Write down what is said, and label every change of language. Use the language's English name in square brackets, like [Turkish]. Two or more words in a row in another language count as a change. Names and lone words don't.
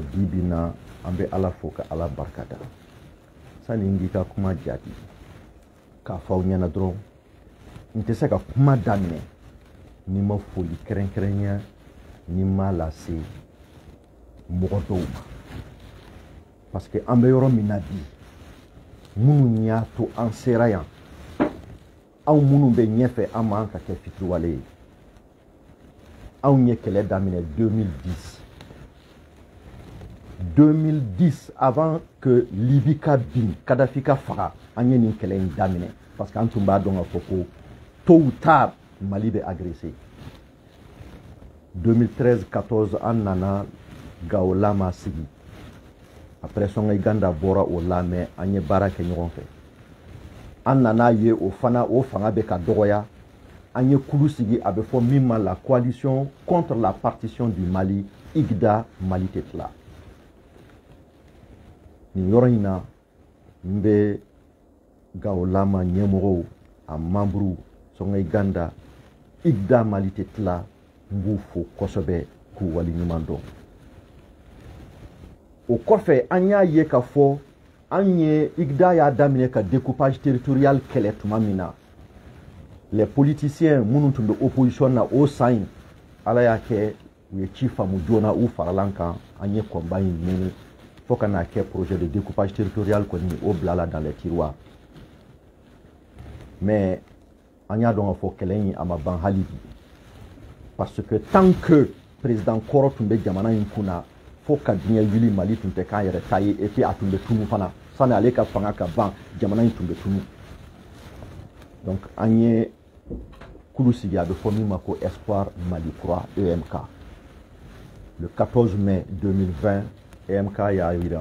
[Bambara] bi bi in na an bɛ ala fo ka ala barikada sani n k'i ka kuma jaabi k'a fɔ aw ɲɛna dɔrɔn n tɛ se ka kuma daminɛ ni ma foli kɛrɛnkɛrɛnya ni ma lase mɔgɔ dɔw ma [French] parce que [Bambara] an bɛ yɔrɔ min na bi minnu y'a to an sera yan anw minnu bɛ ɲɛfɛ an man ka kɛ fitiriwale ye anw ye kɛlɛ daminɛ 2010 [French] avant que [Bambara] Libye ka bin Kadhafi ka faga an ye nin kɛlɛ in daminɛ [French] parce que [Bambara] an tun b'a dɔn k'a fɔ ko [French] tôt ou tard [Bambara] Mali bɛ agressé 2013-14 an nana Gao Lama sigi après Songhai Ganda bɔra o la mais an ye baara kɛ ɲɔgɔn fɛ an nana ye o fanga bɛ ka dɔgɔya an ye kulu sigi a bɛ fɔ min ma la [French] coalition contre la partition du Mali [Bambara] IGDA Mali tɛ tila nin yɔrɔ in na n bɛ Gao Lama ɲɛmɔgɔw a membre Songhai Ganda IGDA Mali tɛ tila n b'u fo kosɛbɛ k'u waleɲuman dɔn o kɔfɛ an y'a ye k'a fɔ an ye IGDA y'a daminɛ ka [French] découpage territorial [Bambara] kɛlɛ tuma min na [French] les politiciens [Bambara] minnu tun bɛ opposition na o san in ala y'a kɛ u ye ci faamu joona u faralan kan an ye combat in ɲini fo ka n'a kɛ [French] projet de découpage territorial [Bambara] kɔni o bilala [French] dans les tiroirs [Bambara] mais an y'a dɔn k'a fɔ kɛlɛ in a ma ban hali bi [French] parce que tant que président [Bambara] kɔrɔ tun bɛ jamana in kunna fo ka diɲɛ wuli Mali tun tɛ k'an yɛrɛ ta ye [French] et puis [Bambara] a tun bɛ tunu fana sani ale ka fanga ka ban jamana in tun bɛ tunu donc an ye kulu sigi a bɛ fɔ min ma ko Espoir Mali Kura EMK le 14 mai 2020 EMK y'a jira